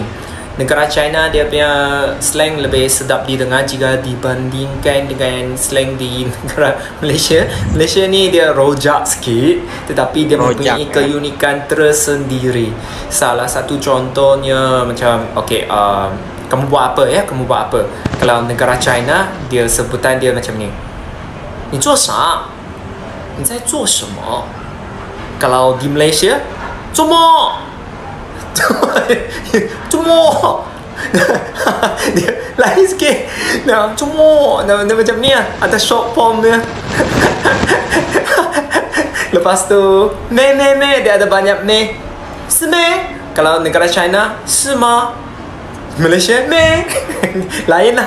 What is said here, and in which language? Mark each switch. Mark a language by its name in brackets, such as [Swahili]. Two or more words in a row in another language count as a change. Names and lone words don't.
[Malay] Negara China dia punya slang lebih sedap didengar jika dibandingkan dengan slang di negara Malaysia. Malaysia ni dia rojak sikit, tetapi dia mempunyai keunikan tersendiri. Salah satu contohnya macam kamu buat apa ya? Kamu buat apa? Kalau negara China dia sebutan dia macam ni. [Chinese] Ni 做啥? Ni 在做什么? [Malay] Kalau di Malaysia, [Chinese] 做么? 做么? [Malay] Dia lain sikit. Nah, [Chinese] 做么? [Malay] Dia macam ni lah. Ada [English] short form [Malay] dia. Lepas tu, me. Dia ada banyak me. [Chinese] 是me? [Malay] Kalau negara China, [Chinese] 是吗? [Malay] Malaysia, me. Lain lah.